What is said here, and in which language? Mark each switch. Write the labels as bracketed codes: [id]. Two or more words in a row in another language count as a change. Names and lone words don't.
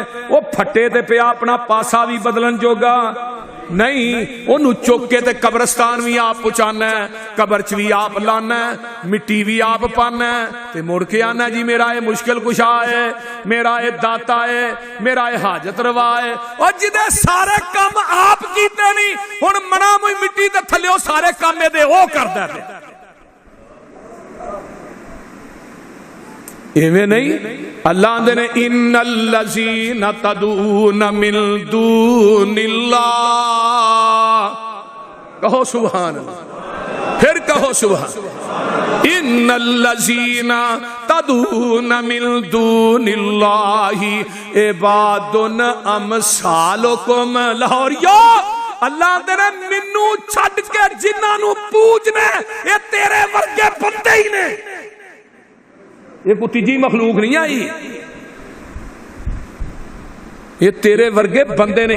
[pa] او پھٹے تے پیا اپنا پاسا بھی بدلن جوگا نہیں، اونوں چک کے تے قبرستان بھی آپ پہنچانا ہے، قبر چ بھی آپ لانا ہے، مٹی بھی آپ پانی ہے، تے مڑ کے آنا جی میرا یہ مشکل کشا ہے، میرا یہ داتا ہے، میرا یہ حاجت روا ہے. اور جدے سارے کم آپ کیتے نہیں، ہن منا موئی مٹی تے تھلے سارے کم دے او کردا ہے. ایویں نہیں، اللہ آندے نے [ar] إن الذين تدعون من دون الله, [pa] کہو [ar] سبحان الله, [pa] پھر کہو سبحان. [ar] إن الذين تدعون من دون الله عباد أمثالكم. [pa] لاہوریو اللہ آندے نے مینوں چھڈ کے جنہاں نوں پوجنے یہ تیرے ورگے بندے ہی نے، یہ کوئی تیجی مخلوق نہیں آئی، یہ تیرے ورگے بندے نے.